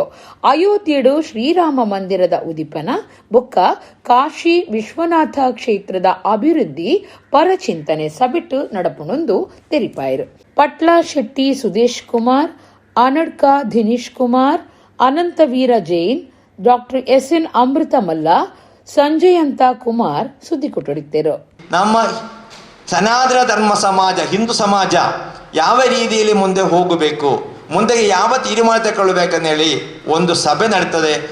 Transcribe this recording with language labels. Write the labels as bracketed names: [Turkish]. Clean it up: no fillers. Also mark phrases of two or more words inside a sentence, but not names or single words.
[Tulu] ಅಯೋಧ್ಯೆಡು ಶ್ರೀರಾಮ ಮಂದಿರದ ಉದಿಪನ ಬೊಕ್ಕ ಕಾಶಿ ವಿಶ್ವನಾಥ ಕ್ಷೇತ್ರದ ಅಭಿವೃದ್ಧಿ ಪರಚಿಂತನೆ ಸಬಿಟ್ಟು ನಡಪುಣೊಂದು ತೆರಿಪಾಯಿರು. [Kannada] ಪಟ್ಲ ಶೆಟ್ಟಿ ಸುದೇಶ್ ಕುಮಾರ್, ಅನಡ್ಕ ದಿನೇಶ್ ಕುಮಾರ್, ಅನಂತವೀರ ಜೈನ್, ಡಾಕ್ಟರ್ ಎಸ್.ಎನ್. ಅಮೃತಮಲ್ಲ, ಸಂಜಯಂತ ಕುಮಾರ್ ಸುದ್ದಿ ಕೊಟ್ಟಿದ್ದರು. ನಮ್ಮ ಸನಾತನ ಧರ್ಮ ಸಮಾಜ, ಹಿಂದೂ ಸಮಾಜ ಯಾವ ರೀತಿಯಲ್ಲಿ ಮುಂದೆ ಹೋಗಬೇಕು, ಮುಂದೆ ಯಾವ ತೀರ್ಮಾನ ತಗೊಳ್ಬೇಕಂದೇಳಿ ಒಂದು ಸಭೆ ನಡೀತದೆ.